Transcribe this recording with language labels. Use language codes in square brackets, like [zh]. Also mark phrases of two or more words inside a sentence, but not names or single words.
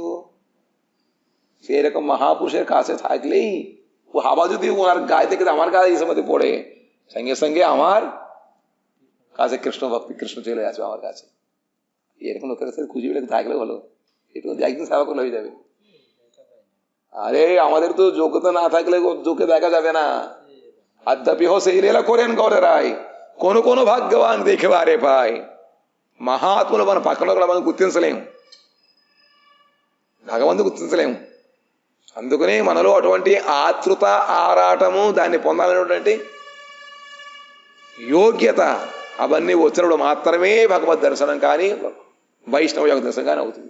[bn] সেরকম মহাপুরুষের কাছে থাকলেই ও হাওয়া যদি ওনার গায়ে থেকে আমার গায়ে এসে মধ্যে পড়ে, সঙ্গে সঙ্গে আমার কাছে কৃষ্ণ ভক্তি, কৃষ্ণ চলে আসবে আমার কাছে। এরকম লোকের সাথে খুঁজে পেলে থাকলে ভালো, একটু একদিন সেবা করলে হয়ে যাবে। আরে আমাদের তো যোগ্যতা না থাকলে চোখে দেখা যাবে না। আদ্যাপি সেই লীলা করেন গৌরে রায়, কোন কোন భాగ్యవాన్ দেখেবারে পায়। [te] మహాత్ములు మన పక్కన మనం గుర్తించలేం, భగవంతుడు గుర్తించలేము। అందుకనే మనలో అటువంటి ఆతృత, ఆరాటము, దాన్ని పొందాలనేటువంటి యోగ్యత అవన్నీ వచ్చినప్పుడు మాత్రమే భగవద్ దర్శనం కానీ వైష్ణవ యోగ దర్శనం కానీ అవుతుంది।